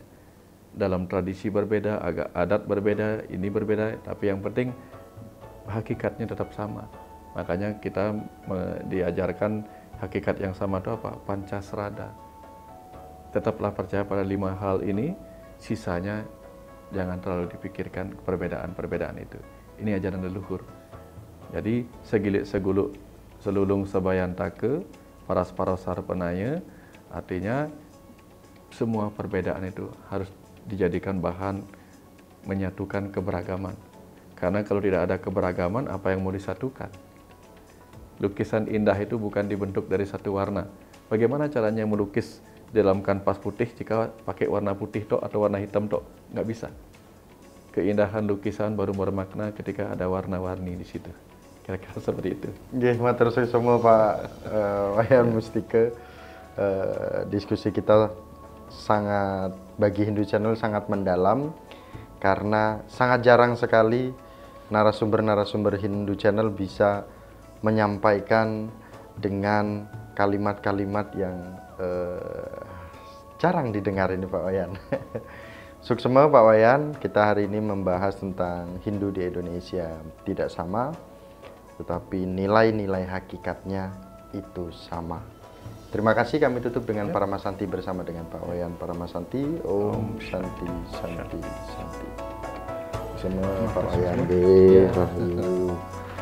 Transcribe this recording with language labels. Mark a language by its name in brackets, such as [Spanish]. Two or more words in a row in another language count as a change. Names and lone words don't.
[Indonesian] Dalam tradisi berbeda, agak adat berbeda, ini berbeda, tapi yang penting hakikatnya tetap sama. Makanya kita diajarkan hakikat yang sama itu apa? Pancasrada. Tetaplah percaya pada 5 hal ini, sisanya jangan terlalu dipikirkan perbedaan-perbedaan itu. Ini ajaran leluhur. Jadi [Balinese] segilik seguluk selulung sebayantake, paras-paros sarpenaya, [Indonesian] artinya semua perbedaan itu harus dijadikan bahan menyatukan keberagaman. Karena kalau tidak ada keberagaman, apa yang mau disatukan? Lukisan indah itu bukan dibentuk dari satu warna. Bagaimana caranya melukis dalam kanvas putih jika pakai warna putih tok atau warna hitam tok? Nggak bisa. Keindahan lukisan baru bermakna ketika ada warna-warni di situ. Kira-kira seperti itu. [Javanese] Nggih, matur suwun [Indonesian] semua Pak Wayan Mustika. Diskusi kita sangat bagi Hindu Channel sangat mendalam karena sangat jarang sekali narasumber-narasumber Hindu Channel bisa menyampaikan dengan kalimat-kalimat yang jarang didengar ini Pak Wayan. Suksema Pak Wayan, kita hari ini membahas tentang Hindu di Indonesia tidak sama, tetapi nilai-nilai hakikatnya itu sama. Terima kasih, kami tutup dengan Paramasanti bersama dengan Pak Wayan Paramasanti. [Sanskrit] Om Santi Santi Santi. [Indonesian] Semua Pak Wayan.